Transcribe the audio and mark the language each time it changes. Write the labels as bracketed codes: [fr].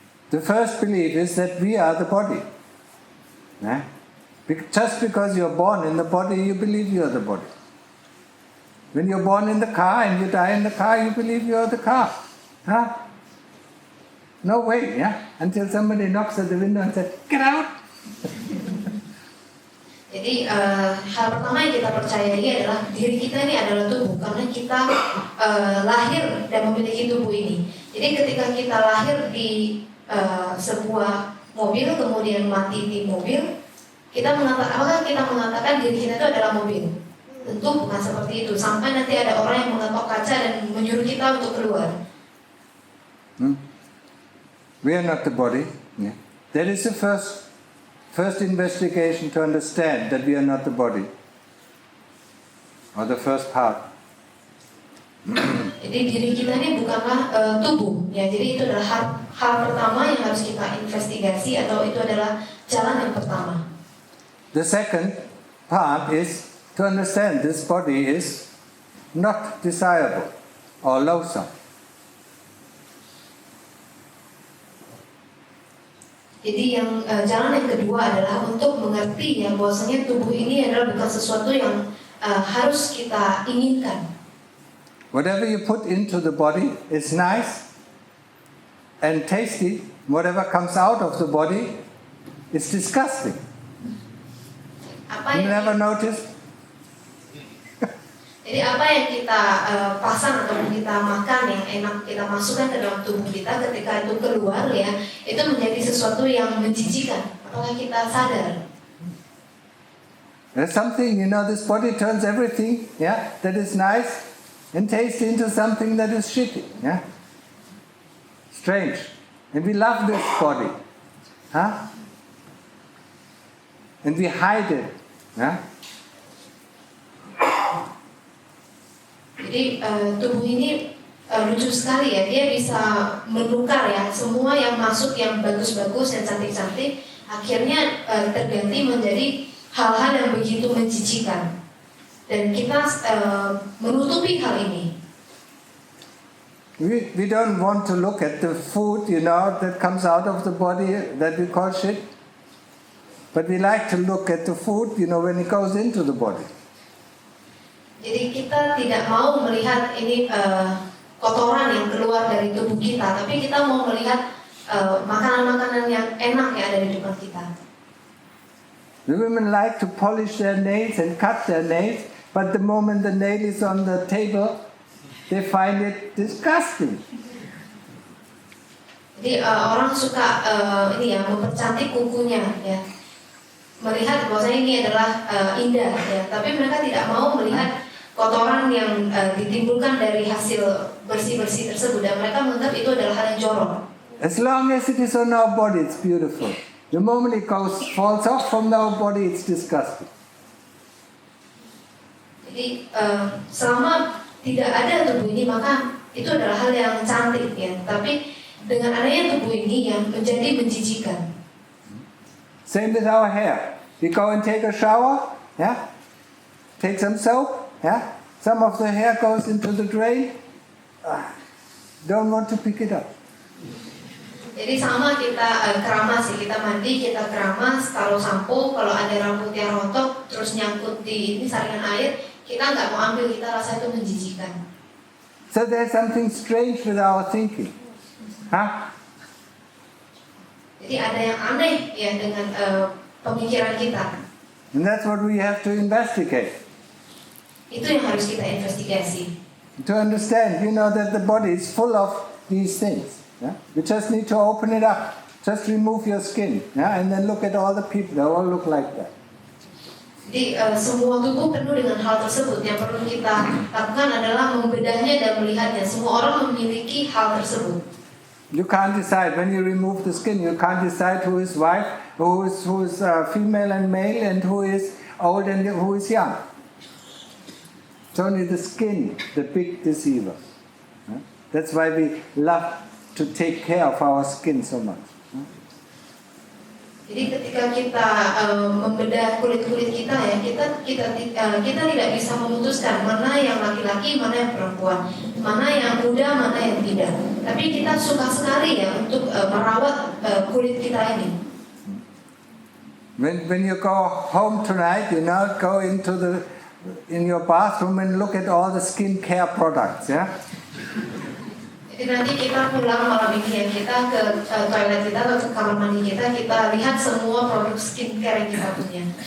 [en] The first belief is that we are the body. Nah? Just because you're born in the body, you believe you are the body. When you're born in the car and you die in the car, you believe you are the car. Huh? No way, yeah? Until somebody knocks at the window and says, get out! [id] Jadi hal pertama yang kita percayai adalah diri kita ini adalah tubuh, karena kita lahir dan memiliki tubuh ini. Jadi ketika kita lahir di sebuah mobil, kemudian mati di mobil, apakah kita mengatakan diri kita itu adalah mobil? Tentu bukan seperti itu. Sampai nanti ada orang yang mengetok kaca dan menyuruh kita untuk keluar. [en] We are not the body. Yeah. That is the first investigation to understand that we are not the body. Or the first part. [id] Jadi diri kita ini bukanlah tubuh. Ya, jadi itu adalah hal pertama yang harus kita investigasi, atau itu adalah jalan yang pertama. [en] The second part is to understand this body is not desirable or loathsome. [id] Jadi yang jalan yang kedua adalah untuk mengerti ya bahwasanya tubuh ini adalah bukan sesuatu yang harus kita inginkan. [en] Whatever you put into the body is nice, and tasty, whatever comes out of the body is disgusting. [id] Apa [en] You [id] yang [en] never notice? [id] Jadi apa yang kita pasang atau kita makan yang enak kita masukkan ke dalam tubuh kita, ketika itu keluar ya, itu menjadi sesuatu yang menjijikan. Apakah kita sadar? [en] There's something, this body turns everything, that is nice and tasty into something that is shitty, Strange. And we love this body, And we hide it, [id] Jadi tubuh ini lucu sekali ya, dia bisa menukar ya, semua yang masuk yang bagus-bagus, yang cantik-cantik, akhirnya terganti menjadi hal-hal yang begitu menjijikan. Dan kita menutupi hal ini. [en] We don't want to look at the food, that comes out of the body that we call shit. But we like to look at the food, when it goes into the body. [id] Jadi kita tidak mau melihat ini kotoran yang keluar dari tubuh kita, tapi kita mau melihat makanan-makanan yang enak yang ada di depan kita. [en] The women like to polish their nails and cut their nails, but the moment the nail is on the table, they find it disgusting. [id] Jadi orang suka mempercantik kukunya ya, melihat bahwasanya ini adalah indah ya, tapi mereka tidak mau melihat kotoran yang ditimbulkan dari hasil bersih-bersih tersebut, dan mereka menganggap itu adalah hal yang jorok. [en] As long as it is on our body, it's beautiful. The moment it falls off from our body, it's disgusting. [id] Jadi selama tidak ada tubuh ini, maka itu adalah hal yang cantik ya. Tapi dengan adanya tubuh ini yang menjadi menjijikan. [en] Same with our hair. We go and take a shower, take some soap, some of the hair goes into the drain. Don't want to pick it up. [id] Jadi sama kita keramas ya, kita mandi, kita keramas, taruh sampo, kalau ada rambut yang rontok terus nyangkut di ini saringan air, kita nggak mau ambil, kita rasa itu menjijikan. [en] So there's something strange with our thinking. [id] Jadi ada yang aneh ya dengan pemikiran kita. [en] And that's what we have to investigate. [id] Itu yang harus kita investigasi. [en] To understand, that the body is full of these things. You just need to open it up. Just remove your skin. And then look at all the people. They all look like that. [id] Jadi semua tubuh penuh dengan hal tersebut. Yang perlu kita lakukan adalah membedahnya dan melihatnya. Semua orang memiliki hal tersebut. [en] You can't decide when you remove the skin. You can't decide who is wife, who is female and male, and who is old and who is young. It's only the skin, the big deceiver. That's why we love to take care of our skin so much. [id] Jadi ketika kita membedah kulit-kulit kita ya, kita tidak bisa memutuskan mana yang laki-laki, mana yang perempuan, mana yang muda, mana yang tidak. Tapi kita suka sekali ya untuk merawat kulit kita ini. [en] When you go home tonight, go in your bathroom and look at all the skincare products, [id] Jadi nanti kita pulang malam ini ya, kita ke toilet kita atau ke kamar mandi kita lihat semua produk skincare yang kita punya.